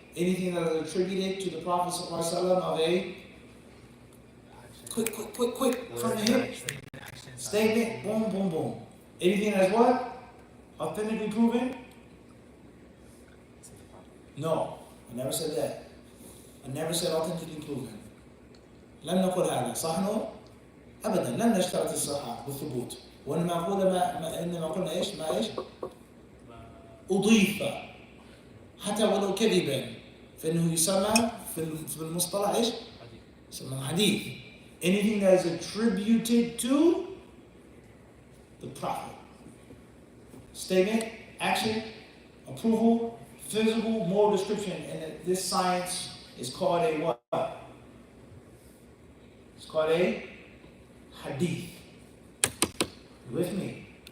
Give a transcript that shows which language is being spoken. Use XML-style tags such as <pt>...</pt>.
<en>Anything that is attributed to the Prophet ﷺ of a quick from the hip statement, boom, boom, boom. Anything that's what? Authentically proven? No, I never said that. I never said authentically proven.</en> <ar>لم نقل هذا صح نو؟ أبدا لم نشترط الصحة بالثبوت. وإنما أقول إنما قلنا إيش؟ ما إيش؟ أضيف حتى ولو كذبا فإنه يسمى في المصطلح إيش؟ يسمى حديث.</ar> <en>Anything that is attributed to the Prophet. Statement, action, approval, physical, moral description, and this science is called a what? It's called a hadith. You with me?</en>